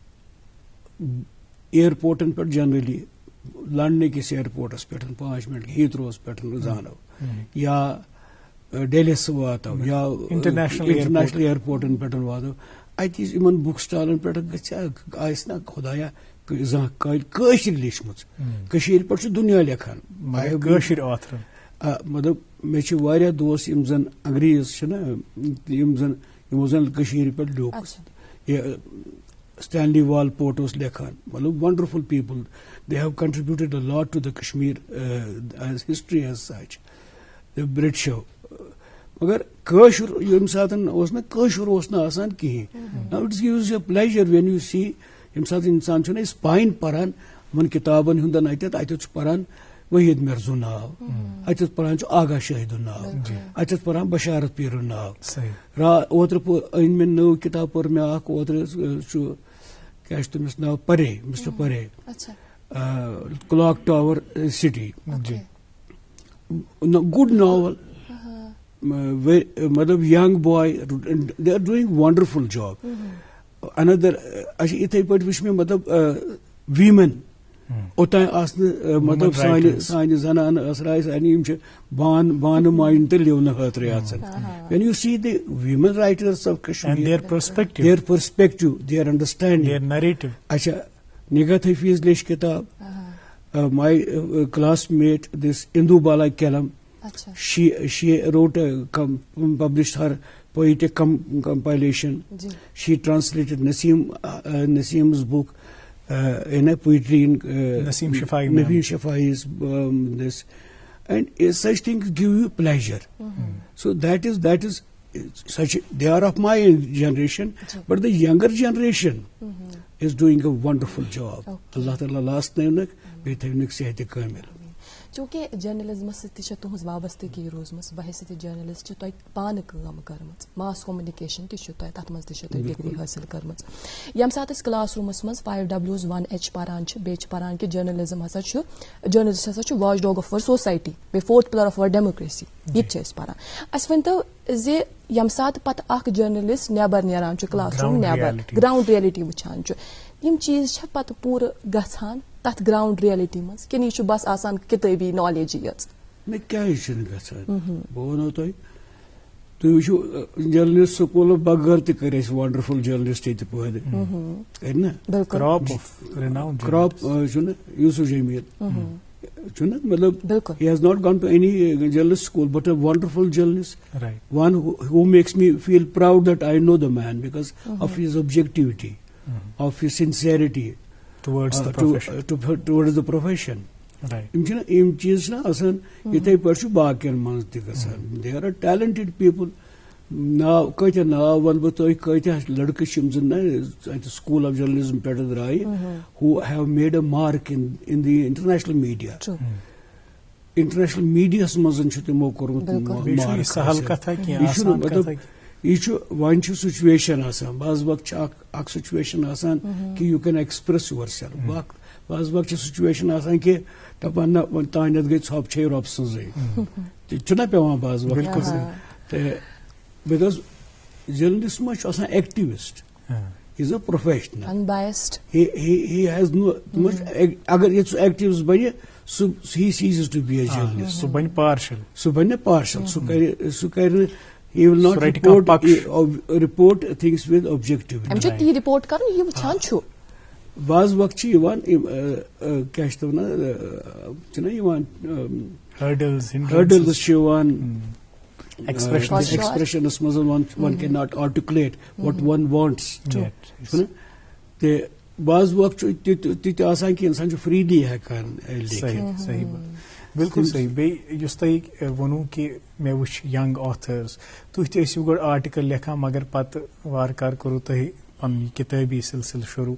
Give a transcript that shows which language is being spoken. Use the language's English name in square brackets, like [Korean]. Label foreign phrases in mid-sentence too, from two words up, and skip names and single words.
[Kashmiri] ایئرپورٹن پٮ۪ٹھ جنرلی لنڈن کِس ایئرپورٹس پٮ۪ٹھ 5 منٹ ہیتھروس پٮ۪ٹھ زانو یا ڈیلیس واتو یا انٹرنیشنل ایئرپورٹن پٮ۪ٹھ واتو اتہِ یِمن بُک سٹالن پٮ۪ٹھ گژھِ آسہِ نا خۄدایا زانٛہہ کالہِ کٲشِر لیچھمٕژ کٔشیٖرِ پٮ۪ٹھ چھُ دُنیا لیکھان کٲشِر آتھر مطلب مےٚ چھِ واریاہ دوس یِم زن انگریز چھِنہ یِمو زن کٔشیٖرِ پٮ۪ٹھ لیوٗکھ Stanley Walport اوس لیکھان مطلب [English] wonderful people. They have contributed a lot to the Kashmir as history as such. The British [Kashmiri] مگر کٲشُر ییٚمہِ ساتہٕ اوس نہٕ کٲشُر اوس نہٕ آسان کِہیٖنۍ. [English] Now it gives you a pleasure when you see [Kashmiri] ییٚمہِ ساتہٕ اِنسان چھُنہ أسۍ پایِن پران یِمن کِتابن ہُنٛدن اتٮ۪تھ چھُ پران وحید مرزُن ناو اتٮ۪تھ پران چھُ آغا شاہدُن ناو اتٮ۪تھ پران بشارت پیٖرُن ناو اوترٕ أنۍ مےٚ نٔو کِتاب پٔر مےٚ اکھ اوترٕ چھُ کیٛاہ چھُ تٔمِس ناو پرے مسٹر پرے کلاک ٹاور سٹی [English] good novel [Kashmiri] مطلب [English] young boys they are doing wonderful job another [Kashmiri] یِتھٕے پٲٹھۍ وٕچھ مےٚ مطلب ویمن اوٚتانۍ آسنہٕ مطلب سانہِ زنانہٕ آسہٕ سانہِ یِم چھِ بانہٕ ماینہِ تہٕ لِونہٕ خٲطرٕ آسان [English] when you see the women writers of Kashmir their perspective their understanding their narrative [Kashmiri] اچھا نِگہت حفیظ لیچھ کِتاب [English] my classmate this Indu Bala Kelam she wrote published her poetic compilation. She translated Naseem's book in a poetry in Naseem Shafai's this, and such things give you pleasure. So that is such. They are of my generation, but the younger generation is doing a wonderful job. [Arabic] Allah Ta'ala [Kashmiri] last name بیٚیہِ صحتِ کٲمِل. چوٗنٛکہِ جٔرنلِزمس سۭتۍ تہِ چھِ تُہٕنٛز وابستگی روٗزمٕژ بحثیتہِ جٔرنلِسٹ چھِ تۄہہِ پانہٕ کٲم کٔرمٕژ [English] mass communication [Kashmiri] تہِ چھُ تۄہہِ تتھ منٛز تہِ چھِ تۄہہِ ڈگری حٲصِل کٔرمٕژ. ییٚمہِ ساتہٕ أسۍ کلاس روٗمس منٛز 5W1H پران چھِ بیٚیہِ چھِ پران کہِ جٔرنلِزم ہسا چھُ جٔرنلِسٹ ہسا چھُ [English] watch dog of our society [Kashmiri] بیٚیہِ [English] 4th pillar of our democracy [Kashmiri] یہِ تہِ چھِ أسۍ پران. اَسہِ ؤنۍتو زِ ییٚمہِ ساتہٕ پتہٕ اکھ جٔرنلِسٹ نٮ۪بر نیران چھُ [English] class room [Kashmiri] نٮ۪بر [English] ground reality [Kashmiri] وٕچھان چھُ یِم چیٖز چھا پتہٕ پوٗرٕ گژھان تتھ [English] ground reality [Kashmiri] منٛز کِنہٕ یہِ چھُ بس آسان کِتٲبی نالیجی یٲژ؟ نہ کیٛازِ چھُنہٕ گژھان بہٕ ونو تۄہہِ تُہۍ وٕچھِو جٔرنلِسٹ سکوٗلو بغٲر تہِ کٔرۍ اَسہِ ونڈرفل جٔرنلِسٹ ییٚتہِ پٲدٕ کٔرۍ نہ کراپ چھُنہ یوٗسف جمیٖل چھُنہ مطلب [English] he has not gone to any journalist school but a wonderful journalist, one who makes me feel proud that I know the man because of his objectivity, of his sincerity towards the profession. [Kashmiri] یم چیز آسان یتھے پٲٹھۍ چھُ باقین منٛز تہِ گژھان. [English] There are talented people. [Kashmiri] ناو کۭتیاہ ناو ون بہٕ تۄہہِ کۭتیاہ لڑکہٕ چھِ یِم زن اتہِ سکوٗل آف جرنلزم پٮ۪ٹھ درٛایہِ [English] who have made a mark in the international media. [Kashmiri] انٹرنیشنل میڈیاہس منٛز چھُ تِمو کوٚرمُت مطلب یہ ون سچویشن آسان. بعض وقت اکھ سچویشن آسان کہ [English] you can express yourself. [Kashmiri] بعض وقت سچویشن آسان کہ دپان نہ تانیتھ گئی ژھۄپہٕ رۄب سٕنٛزٕے تہِ چھُنہ پیوان بعض وقت. تہٕ [English] because journalist [Kashmiri] ما چھُ آسان ایکٹیوسٹ. [English] He is a professional. Unbiased. He has no. [Kashmiri] اگر یہ سُہ ایکٹیوسٹ بنہِ [English] he ceases to be a journalist. [Kashmiri] سُہ بنہِ partial. سُہ بنہِ [English] partial. [Kashmiri] سُہ کرِ [English] he will not report things with objectivity. [Kashmiri] أمۍ چھُ تی رِپورٹ کرُن یہِ وٕچھان چھُ. بعض وقت چھِ یِوان کیاہ چھِ وَنان چھِنہ یِوان hurdles چھِ یِوان ایکسپریشنس منٛز [English] one cannot articulate what one wants. [Kashmiri] تہٕ بعض وقت چھُ تہِ آسان کہِ اِنسان چھُ freely ہٮ۪کان لیکھِتھ. صحیح بالکل صحیح. بیٚیہِ یُس تۄہہِ ووٚنوُ کہِ مےٚ وٕچھ [English] young authors [Kashmiri] تُہۍ تہِ ٲسِو گۄڈٕ آرٹِکل لیکھان مگر پتہٕ وارٕ کارٕ کوٚروٕ تۄہہِ پنُن یہِ کِتٲبی سلسلہٕ شروٗع.